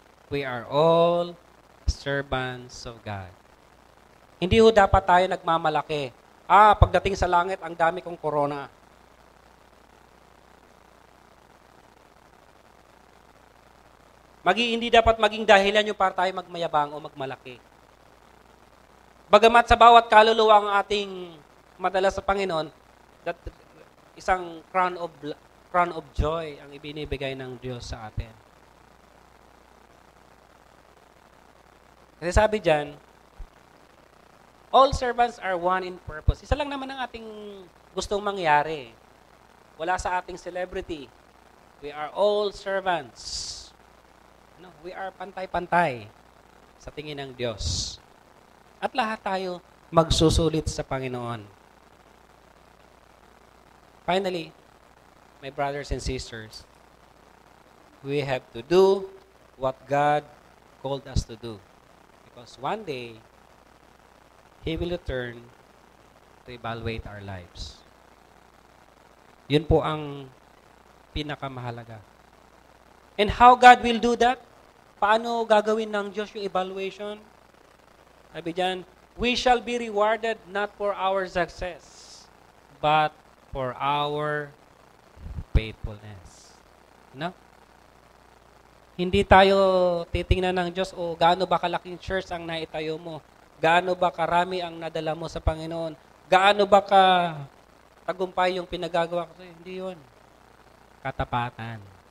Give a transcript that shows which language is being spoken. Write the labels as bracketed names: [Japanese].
[English] We are all servants of God. [Filipino] Hindi ho dapat tayo nagmamalaki. Pagdating sa langit, ang dami kong corona. Hindi dapat maging dahilan yung para tayo magmayabang o magmalaki. Bagamat sa bawat kaluluwa ang ating madala sa Panginoon, that isang crown of joy ang ibinibigay ng Diyos sa atin. Kasi sabi diyan, [English] all servants are one in purpose. [Filipino] Isa lang naman ang ating gustong mangyari. Wala sa ating celebrity. [English] We are all servants. No, we are [Filipino] pantay-pantay sa tingin ng Diyos. At lahat tayo magsusulit sa Panginoon. [English] Finally, my brothers and sisters, we have to do what God called us to do. Because one day, He will return to evaluate our lives. [Filipino] Yun po ang pinakamahalaga. [English] And how God will do that? [Filipino] Paano gagawin ng Diyos yung evaluation? Sabi diyan, [English] we shall be rewarded not for our success, but for our faithfulness. No? [Filipino] Hindi tayo titingnan ng Diyos, gaano ba kalaking church ang naitayo mo? Gaano ba karami ang nadala mo sa Panginoon? Gaano ba ka tagumpay yung pinagagawa ko? Hindi yun. Katapatan.